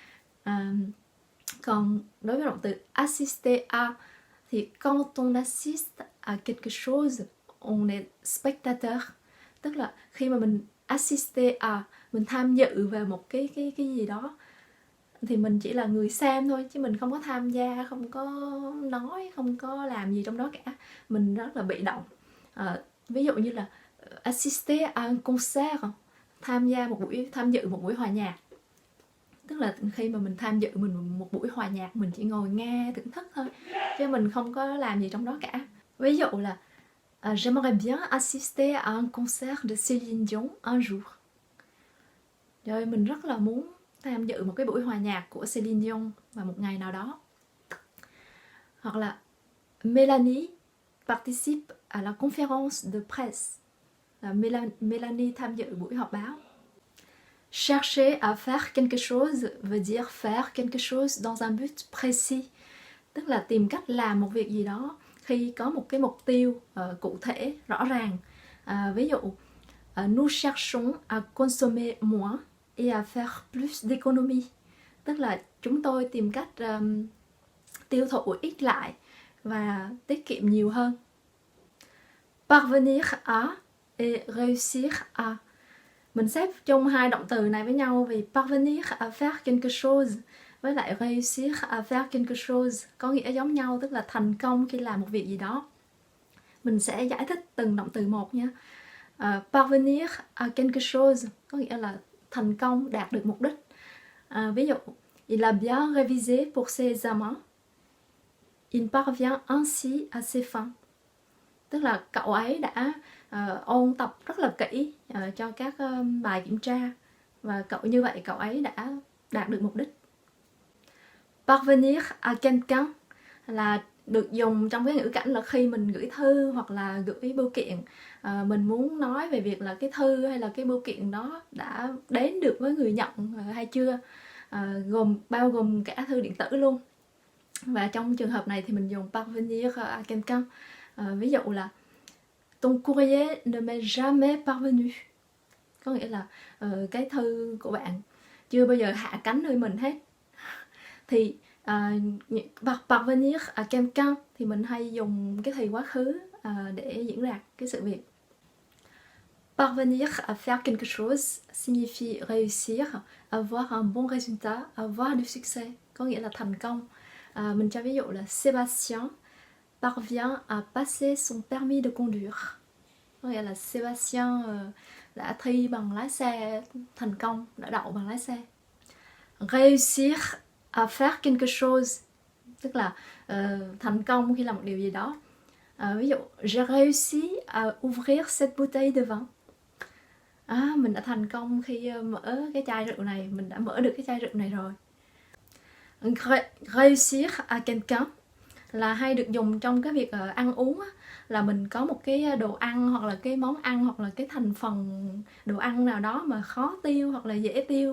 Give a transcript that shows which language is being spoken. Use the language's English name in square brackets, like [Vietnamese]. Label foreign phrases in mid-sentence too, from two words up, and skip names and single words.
[Vietnamese] Còn đối với động từ [French] assister à thì quand on assiste à quelque chose, on est spectateur, [Vietnamese] tức là khi mà mình [French] assister à, [Vietnamese] mình tham dự vào một cái gì đó thì mình chỉ là người xem thôi, chứ mình không có tham gia, không có nói, không có làm gì trong đó cả, mình rất là bị động. Ví dụ như là [French] assister à un concert, [Vietnamese] tham dự một buổi hòa nhạc, tức là khi mà mình tham dự một buổi hòa nhạc, mình chỉ ngồi nghe thưởng thức thôi, chứ mình không có làm gì trong đó cả. Ví dụ là [French] j'aimerais bien assister à un concert de Céline Dion un jour. [Vietnamese] Rồi mình rất là muốn tham dự một cái buổi hòa nhạc của Céline Dion vào một ngày nào đó. Hoặc là Mélanie [French] participe à la conférence de presse, [Vietnamese] là Mélanie tham dự buổi họp báo. [French] Chercher à faire quelque chose veut dire faire quelque chose dans un but précis, [Vietnamese] tức là tìm cách làm một việc gì đó khi có một cái mục tiêu cụ thể, rõ ràng. Ví dụ, [French] nous cherchons à consommer moins et à faire plus d'économie, [Vietnamese] tức là chúng tôi tìm cách tiêu thụ ít lại và tiết kiệm nhiều hơn. [French] parvenir à et réussir à. [Vietnamese] Mình xếp chung hai động từ này với nhau vì [French] parvenir à faire quelque chose [Vietnamese] với lại [French] réussir à faire quelque chose [Vietnamese] có nghĩa giống nhau, tức là thành công khi làm một việc gì đó. Mình sẽ giải thích từng động từ một nha. [French] Parvenir à quelque chose [Vietnamese] có nghĩa là thành công, đạt được mục đích. Ví dụ, [French] il a bien révisé pour ses examens. Il parvient ainsi à ses fins. [Vietnamese] Tức là cậu ấy đã ôn tập rất là kỹ cho các bài kiểm tra và như vậy cậu ấy đã đạt được mục đích. [French] Parvenir à quelqu'un [Vietnamese] là được dùng trong cái ngữ cảnh là khi mình gửi thư hoặc là gửi bưu kiện. Mình muốn nói về việc là cái thư hay là cái bưu kiện đó đã đến được với người nhận hay chưa, bao gồm cả thư điện tử luôn. Và trong trường hợp này thì mình dùng [French] parvenir à quelqu'un. [Vietnamese] Ví dụ là [French] ton courrier ne m'est jamais parvenu, [Vietnamese] có nghĩa là cái thư của bạn chưa bao giờ hạ cánh nơi mình hết. Thì [French] parvenir à quelqu'un [Vietnamese] thì mình hay dùng cái thì quá khứ để diễn đạt cái sự việc. [French] Parvenir à faire quelque chose signifie réussir, avoir un bon résultat, avoir du succès, [Vietnamese] có nghĩa là thành công. Mình cho ví dụ là [French] Sébastien parvient à passer son permis de conduire. [Vietnamese] Có nghĩa là Sébastien đã thi bằng lái xe thành công, đã đậu bằng lái xe. [French] Réussir à faire quelque chose [Vietnamese] tức là thành công khi làm một điều gì đó. Ví dụ, [French] j'ai réussi à ouvrir cette bouteille de vin. [Vietnamese] Mình đã thành công khi mở cái chai rượu này, mình đã mở được cái chai rượu này rồi. [French] Réussir à quelqu'un [Vietnamese] là hay được dùng trong cái việc ăn uống á, là mình có một cái đồ ăn hoặc là cái món ăn hoặc là cái thành phần đồ ăn nào đó mà khó tiêu hoặc là dễ tiêu.